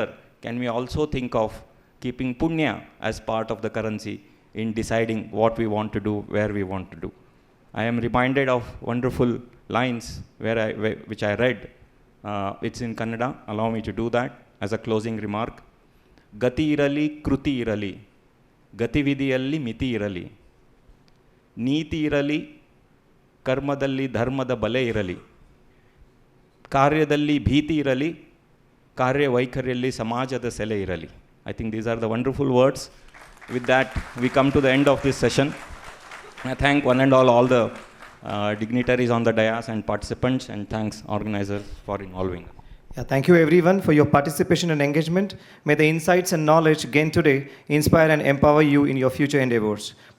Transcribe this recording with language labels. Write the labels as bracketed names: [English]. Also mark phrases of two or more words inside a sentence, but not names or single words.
[English] Can we also think of keeping punya as part of the currency in deciding what we want to do, where we want to do? I am reminded of wonderful lines which I read. It's in Kannada. Allow me to do that as a closing remark. [Kannada] ಗತಿ ಇರಲಿ, ಕೃತಿ ಇರಲಿ, ಗತಿವಿಧಿಯಲ್ಲಿ ಮಿತಿ ಇರಲಿ, ನೀತಿ ಇರಲಿ, ಕರ್ಮದಲ್ಲಿ ಧರ್ಮದ ಬಲೆ ಇರಲಿ, ಕಾರ್ಯದಲ್ಲಿ ಭೀತಿ ಇರಲಿ, ಕಾರ್ಯವೈಖರಿಯಲ್ಲಿ ಸಮಾಜದ ಸೆಲೆ ಇರಲಿ. [English] I think these are the wonderful words. With that, we come to the end of this session. I thank one and all the dignitaries on the dais and participants, and thanks organizers for involving. Yeah, thank you everyone for your participation and engagement. May the insights and knowledge gained today inspire and empower you in your future endeavors.